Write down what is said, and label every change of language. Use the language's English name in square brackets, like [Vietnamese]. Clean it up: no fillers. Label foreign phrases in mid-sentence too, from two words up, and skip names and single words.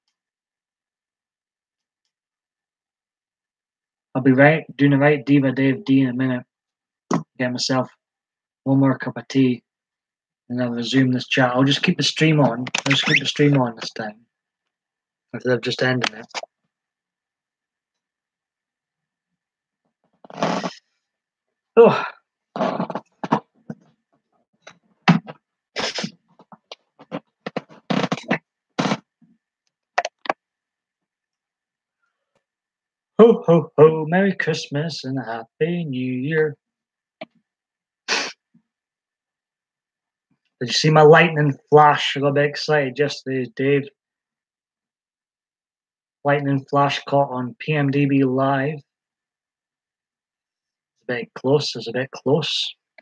[English] I'll be doing a right Diva Dave D in a minute. Get myself one more cup of tea, and I'll resume this chat. I'll just keep the stream on. I'll just keep the stream on this time, instead of just ending it. Oh. Ho, ho, ho, Merry Christmas and a Happy New Year. Did you see my lightning flash? I got a bit excited yesterday, Dave. Lightning flash caught on PMDB Live. It's a bit close. It's a bit close.